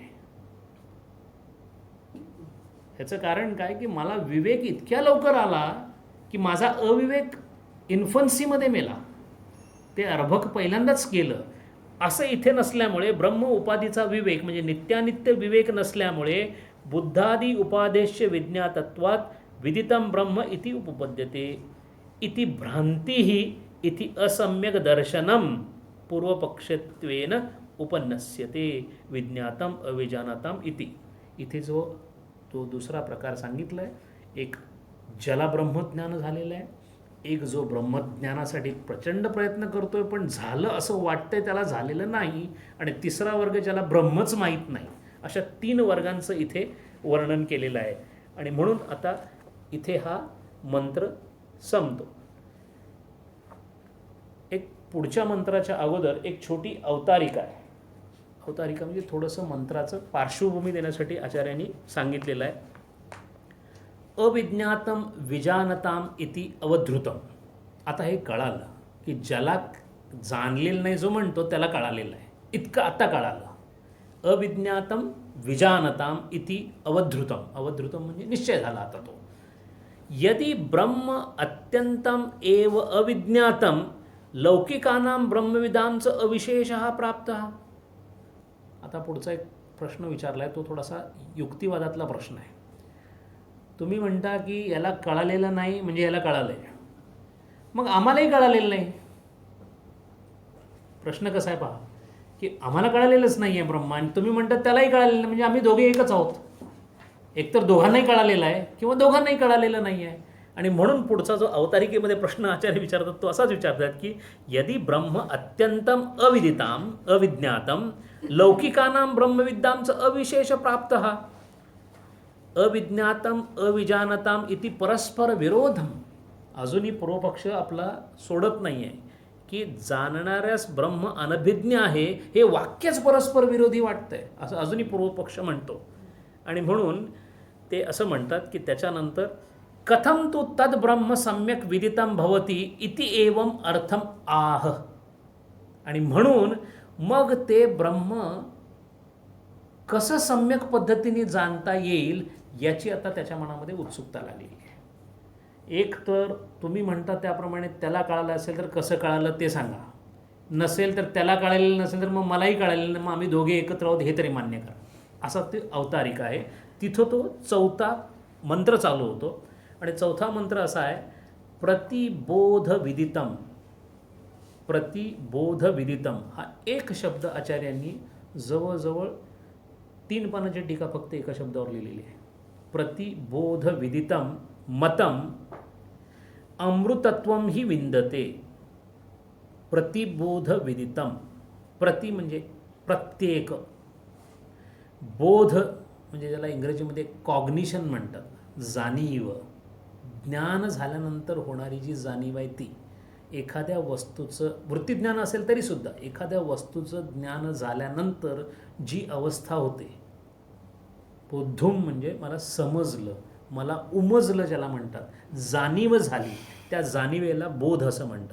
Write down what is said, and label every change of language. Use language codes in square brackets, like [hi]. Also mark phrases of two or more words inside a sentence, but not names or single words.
[mr] ह्याचं कारण काय की मला विवेक इतक्या लवकर आला की माझा अविवेक इन्फन्सीमध्ये मेला. ते अर्भक पहिल्यांदाच केलं. असं इथे नसल्यामुळे ब्रह्म उपाधीचा विवेक म्हणजे नित्यानित्य विवेक नसल्यामुळे [sa] बुद्धादी उपादेश्य विज्ञातत्वात विदितम ब्रह्म इति उपपद्यते इति भ्रांतिही इति असम्यक दर्शनम पूर्वपक्षत्वेन उपन्नस्यते विज्ञातम अविजानतम इति. [mr] इथे जो तो दुसरा प्रकार सांगितला आहे, एक ज्याला ब्रह्मज्ञान झालेलं आहे, एक जो ब्रह्मज्ञानासाठी प्रचंड प्रयत्न करतोय पण झालं असं वाटतंय त्याला झालेलं नाही, आणि तिसरा वर्ग ज्याला ब्रह्मच माहीत नाही. अशा 3 वर्गांचं इथे वर्णन केलेलं आहे. आणि म्हणून आता इथे हा मंत्र संपतो. एक पुढच्या मंत्राच्या अगोदर एक छोटी अवतारिका आहे. अवतारिका म्हणजे थोडंसं मंत्राचं पार्श्वभूमी देण्यासाठी आचार्यांनी सांगितलेलं आहे. [sa] अविज्ञातम विजानताम इति अवधृतम. [mr] आता हे कळालं की ज्याला जाणलेलं नाही जो म्हणतो त्याला कळालेलं आहे, इतकं आता कळालं. [sa] अविज्ञातम विजानताम इति अवधृतम. [mr] अवधृतम म्हणजे निश्चय झाला आता तो. [sa] यदि ब्रह्म अत्यंतम एव अविज्ञातम लौकिकानां ब्रह्मविदांच अविशेषः प्राप्तः. [mr] आता पुढचा एक प्रश्न विचारला आहे, तो थोडासा युक्तिवादातला प्रश्न आहे. तुम्ही म्हणता की याला कळालेलं नाही म्हणजे याला कळालं आहे, मग आम्हालाही कळालेलं नाही. प्रश्न कसा आहे पहा, की आम्हाला कळालेलंच नाही आहे ब्रह्म आणि तुम्ही म्हणतात त्यालाही कळालेलं नाही, म्हणजे आम्ही दोघे एकच आहोत. एकतर दोघांनाही कळालेलं आहे किंवा दोघांनाही कळालेलं नाही आहे. आणि म्हणून पुढचा जो अवतारिकेमध्ये प्रश्न आचार्य विचारतात तो असाच विचारतात की [sa] यदि ब्रह्म अत्यंतम अविदिताम अविज्ञातम लौकिकानां ब्रह्मविद्यांच अविशेष प्राप्त अविज्ञातम अविजानताम इति परस्पर विरोधम. [mr] अजूनही पूर्वपक्ष आपला सोडत नाही आहे की जाणणाऱ्यास ब्रह्म अनभिज्ञ आहे हे वाक्यच परस्पर विरोधी वाटतंय असं अजूनही पूर्वपक्ष म्हणतो. आणि म्हणून ते असं म्हणतात की त्याच्यानंतर [sa] कथम तू तद ब्रह्म सम्यक विदितम भवती इति एवं अर्थम आह. [mr] आणि म्हणून मग ते ब्रह्म कसं सम्यक पद्धतीने जाणता येईल याची आता त्याच्या मनामध्ये उत्सुकता लागलेली आहे. एक तर तुम्ही म्हणता त्याप्रमाणे त्याला कळालं असेल तर कसं कळालं ते सांगा, नसेल तर त्याला कळालेलं नसेल तर मग मलाही कळालेलं नाही, मग आम्ही दोघे एकत्र आहोत हे तरी मान्य करा. असा ते अवतारिका आहे. तिथं तो चौथा मंत्र चालू होतो आणि चौथा मंत्र असा आहे [sa] प्रतिबोध विदितम. प्रतिबोध विदितम [mr] हा एक शब्द आचार्यांनी जवळजवळ 3 पानाची टीका फक्त एका शब्दावर लिहिलेली आहे. [sa] प्रतिबोध विदितम मतम अमृतत्वम ही विंदते. प्रतिबोध विदितम, [mr] प्रति म्हणजे प्रत्येक, बोध म्हणजे ज्याला इंग्रजीमध्ये कॉग्निशन म्हणतात, जाणीव, ज्ञान झाल्यानंतर होणारी जी जाणीव आहे ती. एखाद्या वस्तूचं वृत्तीज्ञान असेल तरीसुद्धा एखाद्या वस्तूचं ज्ञान झाल्यानंतर जी अवस्था होते, बोद्धुम म्हणजे मला समजलं, मला उमजलं ज्याला म्हणतात, जाणीव झाली, त्या जाणीवेला बोध असं म्हणतात.